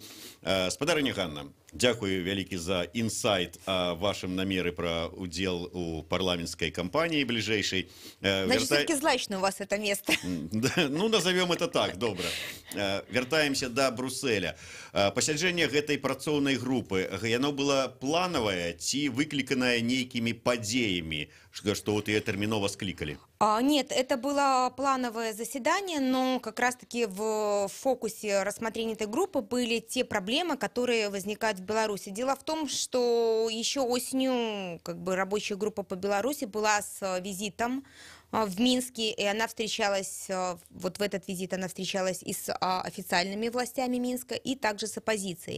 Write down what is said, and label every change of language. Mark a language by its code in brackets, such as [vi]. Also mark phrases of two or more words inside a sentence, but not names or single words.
[be] Спадарыня Ганна, дзякую вялікі за інсайт о вашым намеры пра удзел у парламенцкай кампаніі бліжэйшай. [ru] Значит, все-таки злачно у вас это место. Ну, назовем это так, [be] добра. Вяртаемся да Брусэля. Пасяджэнне гэтай працоўнай групы, яно было планавае ці выкліканае нейкімі падзеямі, што [ru] вот ее [be] тэрмінова скликали? [ru] Нет, это было плановое заседание, но как раз-таки в фокусе рассмотрения этой группы были те проблемы, которые возникают в Беларуси. Дело в том, что еще осенью рабочая группа по Беларуси была с визитом в Минске, и она встречалась, вот в этот визит она встречалась и с официальными властями Минска, и также с оппозицией.